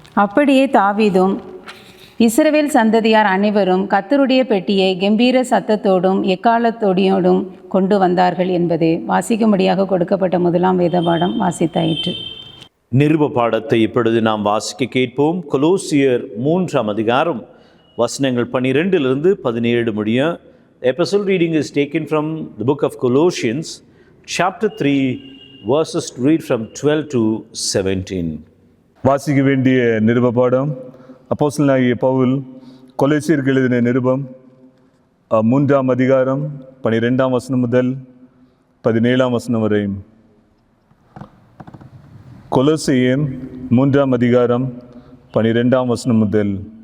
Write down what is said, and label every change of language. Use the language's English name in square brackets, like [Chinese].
[Tamil] அப்படியே தாவீதும் இஸ்ரவேல் சந்ததியார் அனைவரும் கர்த்தருடைய பெட்டியை கம்பீர சத்தத்தோடும் எக்காலத்தோடியோடும் கொண்டு வந்தார்கள் என்பதே வாசிக்கும்படியாக கொடுக்கப்பட்ட முதலாம் வேத பாடம் வாசித்தாயிற்று. நிருப பாடத்தை இப்பொழுது நாம் வாசிக்க கேட்போம். கொலோசியர் 3ஆம் அதிகாரம் வசனங்கள் 12-17 முடிய. [English] Epistle reading is taken from the book of Colossians chapter 3 verses read from 12 to 17. [Tamil] வாசிக்க வேண்டிய நிருப பாடம் அப்போஸ்தலனாகிய பவுல் கொலோசியருக்கு எழுதின நிருபம் 3ஆம் அதிகாரம் 12ஆம் வசனம் முதல் 17ஆம் வசனம் வரை. கொலோசியர் 3ஆம் அதிகாரம் 12ஆம் வசனம் முதல்.